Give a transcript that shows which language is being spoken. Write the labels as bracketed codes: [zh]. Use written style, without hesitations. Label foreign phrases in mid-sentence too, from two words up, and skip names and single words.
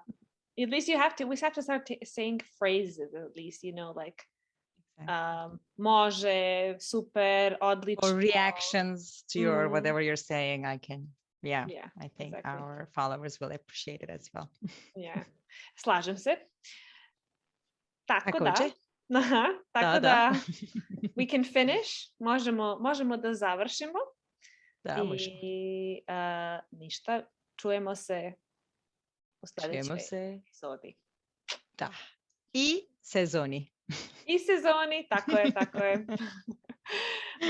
[en] At least we have to start saying phrases at least, like Exactly. [sr] može, super, [en] Or [sr] odlično. [en] reactions to your Mm, whatever you're saying. Yeah, yeah, I think exactly. our followers will appreciate it as well. Yeah. [sr] Slažem se. Tako da, Takođe, aha, tako da. [en] da we can finish, [sr] možemo da završimo Da, možemo. i ništa, čujemo se u Čujemo sljedećoj se. epizodi. Da. I sezoni. I sezoni, tako je. Važi.